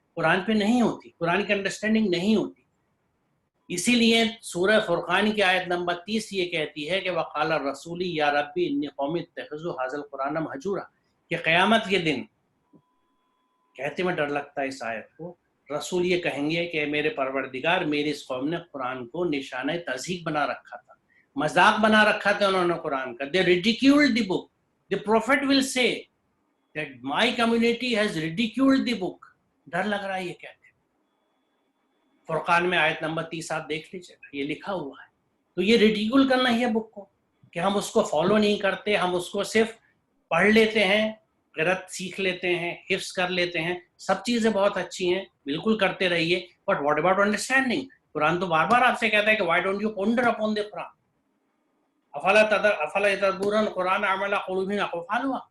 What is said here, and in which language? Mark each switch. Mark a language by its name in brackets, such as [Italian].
[Urdu] قرآن پہ نہیں ہوتی، قرآن کی انڈرسٹینڈنگ نہیں ہوتی. اسی لیے سورہ فرقان کی آیت نمبر 30 یہ کہتی ہے کہ [Arabic] وقال الرسول یا ربی انی قوم اتخذوا ھذا القرآن مہجورا، [Urdu] کہ قیامت کے دن، کہتے میں ڈر لگتا ہے اس آیت کو، رسول یہ کہیں گے کہ میرے پروردگار، میری اس قوم نے قرآن کو نشانہ تضحیک بنا رکھا تھا، مذاق بنا رکھا تھا انہوں نے قرآن کا. [English] They ridiculed the book. The prophet will say that my community has ridiculed the book. [Urdu] ڈر لگ رہا ہے یہ کہتے. فرقان میں آیت نمبر 30 آپ دیکھ لیجیے گا، یہ لکھا ہوا ہے. تو یہ ریڈیکول کرنا ہی ہے بک کو، کہ ہم اس کو فالو نہیں کرتے، ہم اس کو صرف پڑھ لیتے ہیں، قرأت سیکھ لیتے ہیں، حفظ کر لیتے ہیں. سب چیزیں بہت اچھی ہیں، بالکل کرتے رہیے، [English] But what about understanding? [Urdu] قرآن تو بار بار آپ سے کہتا ہے کہ [English] why don't you ponder upon the Quran, [Arabic] افلا یتدبرون القرآن ام علی قلوب اقفالها.